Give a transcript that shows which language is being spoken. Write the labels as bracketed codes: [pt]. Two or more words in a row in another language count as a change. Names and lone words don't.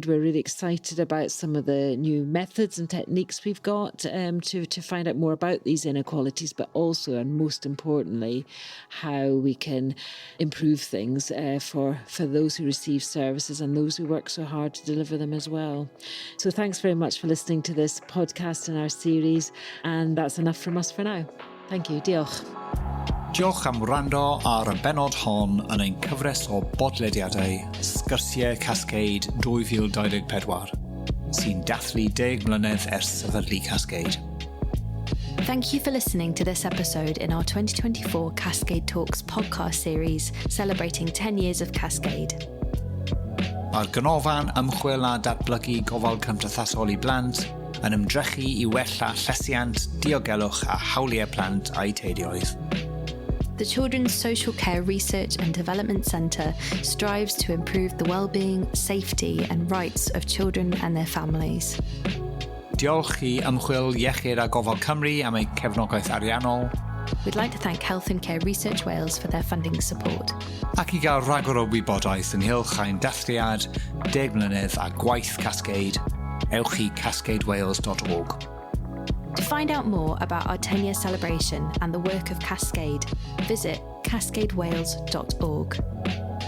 [en] We're really excited about some of the new methods and techniques we've got to find out more about these inequalities, but also, and most importantly, how we can improve things for those who receive services and those who work so hard to deliver them as well. So thanks very much for listening to this podcast and our series, and that's enough from us for now. Thank you. [cy] Diolch. Diolch am wrando ar y benod hon yn ein cyfres o bodlediadau Sgyrsiau Cascade 2024 sy'n dathlu 10 mlynedd ers sefydlu Cascade. [en] Thank you for listening to this episode in our 2024 Cascade Talks podcast series celebrating 10 years of Cascade. [cy] Mae'r ganolfan ymchwil a datblygu gofal cymdeithasol I blant yn ymdrechu I wella llesiant, diogelwch a hawliau plant a'i teuluoedd. [en] The Children's Social Care Research and Development Centre strives to improve the well-being, safety and rights of children and their families. [cy] Diolch I ymchwil iechyd a gofal Cymru am ei cefnogaeth ariannol. [en] We'd like to thank Health and Care Research Wales for their funding support. [cy] Ac I gael rhagor o wybodaeth ynghylch ein dathliad 10 mlynedd a gwaith Cascade, ewch I cascadewales.org. [en] To find out more about our 10-year celebration and the work of Cascade, visit cascadewales.org.